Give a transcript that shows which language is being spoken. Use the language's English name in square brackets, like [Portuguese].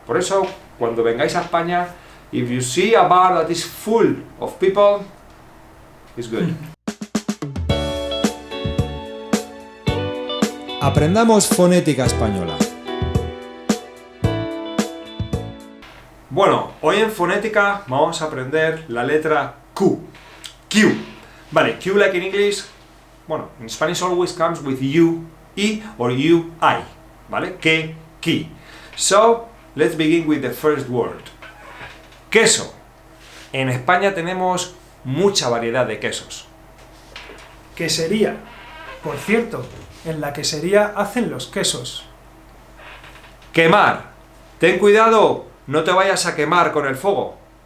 [Spanish] Por eso, cuando vengáis a España, [English] if you see a bar that is full of people, it's good. [Spanish] Aprendamos fonética española. Bueno, hoy en fonética vamos a aprender la letra Q. Q. [English] Vale, Q like in English, bueno, in Spanish always comes with U, E or U, I. ¿Vale? Que, ki. So, let's begin with the first word. [Spanish] Queso. En España tenemos mucha variedad de quesos. Quesería. Por cierto, en la quesería hacen los quesos. Quemar. Ten cuidado, no te vayas a quemar con el fuego.